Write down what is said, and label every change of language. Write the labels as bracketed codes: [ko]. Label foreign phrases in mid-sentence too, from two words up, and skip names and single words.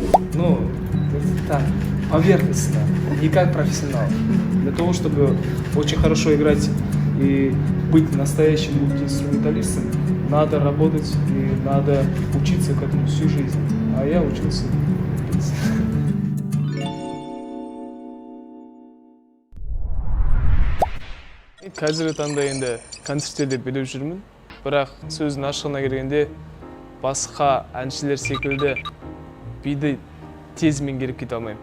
[ru] Ну, это так, поверхностно, не как профессионал. Для того, чтобы очень хорошо играть и быть настоящим мультиинструменталистом, надо работать и надо учиться к этому всю жизнь. А я учился. в принципе. [kk] қазіргі таңда енді концерттерде билеп жүрмін, бірақ сөздің ашығына келгенде басқа әншілер секілді биді тез меңгеріп кете алмаймын.